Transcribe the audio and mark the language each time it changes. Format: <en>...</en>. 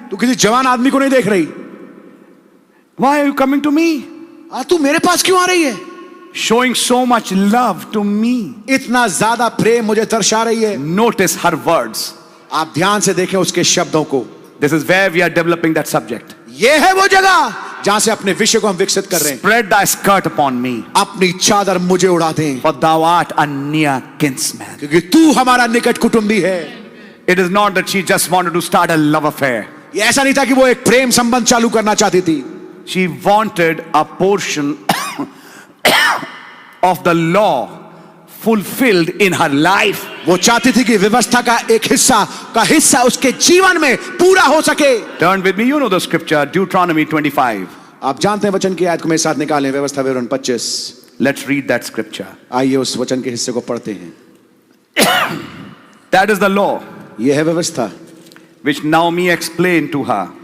<hi>तू किसी जवान आदमी को नहीं देख रही।</hi> <en>Why are you coming to me?</en> <hi>तू मेरे पास क्यों आ रही है?</hi> <en>Showing so much love to me.</en> <hi>इतना ज्यादा प्रेम मुझे दर्शा रही है।</hi> <en>Notice her words.</en> <hi>आप ध्यान से देखें उसके शब्दों को।</hi> <en>This is where we are developing that subject.</en> <hi>ये है वो जगह जहां से अपने विषय को हम विकसित कर रहे हैं।</hi> <en>Spread thy skirt upon me,</en> <hi>अपनी चादर मुझे उड़ा दें,</hi> <en>for thou art a near kinsman.</en> <hi>क्योंकि तू हमारा निकट कुटुंबी है।</hi> <en>It is not that she just wanted to start a love affair.</en> <hi>ये ऐसा नहीं था कि वो एक प्रेम संबंध चालू करना चाहती थी।</hi> <en>She wanted a portion of the law fulfilled in her life.</en> <hi>वो चाहती थी कि व्यवस्था का एक हिस्सा उसके जीवन में पूरा हो सके।</hi> <en>Turn with me, you know the scripture, Deuteronomy 25.</en> <hi>आप जानते हैं वचन की आयत को मेरे साथ निकालें, व्यवस्था विवरण 25।</hi> <en>Let's read that scripture.</en> <hi>आइए उस वचन के हिस्से को पढ़ते हैं।</hi> <en>That is the law</en> <hi>यह है व्यवस्था</hi> <en>which Naomi explained to her.</en>